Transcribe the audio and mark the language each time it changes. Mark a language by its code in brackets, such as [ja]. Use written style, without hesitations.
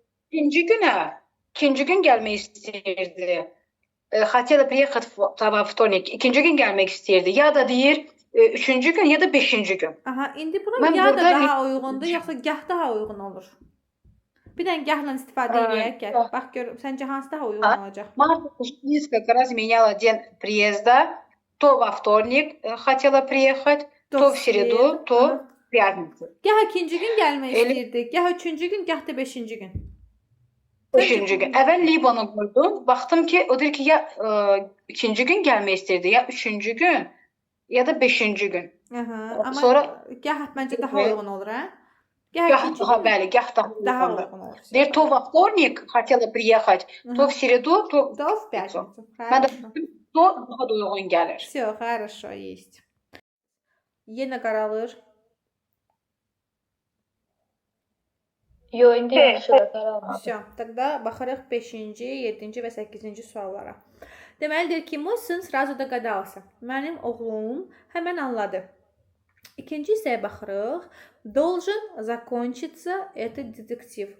[az] İkinci gün gəlmək istəyirdi. [ru] Хотела приехать во вторник. [az] İkinci gün gəlmək istəyirdi. Ya da deyir üçüncü gün ya da beşinci gün. Aha, indi bura ya da daha uyğundur, yoxsa gah daha uyğun olur. Bir dənə gahla istifadə edək. Bax gör, səncə hansı daha uyğun olacaq? [ru] Marta несколько раз меняла день приезда. То во вторник хотела приехать, то в среду, то в пятницу. [az] Gah ikinci gün gəlmək istəyirdi, gah üçüncü gün, gah da beşinci gün. Beşinci gün. Əvvəl Libana qoydum. Baxdım ki, o deyir ki, ya ikinci gün gəlmək istəyirdi, ya üçüncü gün, ya da beşinci gün. Amma Sonra gah məncə daha uyğun olur, hə? Gah bəli, gah daha uyğun olur. Deyir, [ru] то во вторник хотела приехать, то в среду, то в пятницу. [az] Mən də to daha da uyğun gəlir. [ru] Всё, хорошо, есть. [az] Yenə qaralır. Yo, indi yaxşıdır, qaralmır. [ru] Всё, тогда [az] baxarıq 5-ci, 7-ci və 8-ci suallara. Deməlidir ki, [ru] mой сын сразу догадался. [az] Mənim oğlum həmən anladı. İkinci hissəyə baxırıq. [ru] Должен закончиться этот детектив.